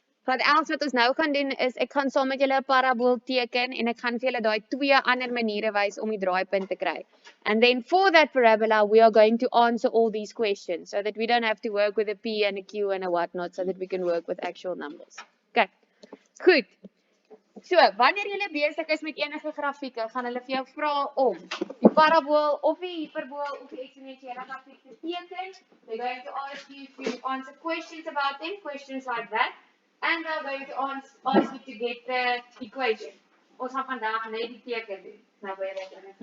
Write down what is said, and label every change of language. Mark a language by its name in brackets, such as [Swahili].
[Afrikaans] Wat else wat ons nou gaan doen is ek gaan saam met julle 'n parabool teken en ek gaan vir julle daai twee ander maniere wys om die draaipunt te kry. [English] And then for that parabola we are going to answer all these questions so that we don't have to work with a p and a q and a whatnot, so that we can work with actual numbers. [Afrikaans] Okay. Goed. So, wanneer jy besig is met enige grafieke, gaan hulle vir jou vra om die parabool of die hyperbool of die eksponensiële grafiek te teken. [English] They're going to ask you to answer questions about them, questions like that, and they're going to ask you to get the equation. [Afrikaans] Ons gaan vandag net die teken doen. Nou baie lekker.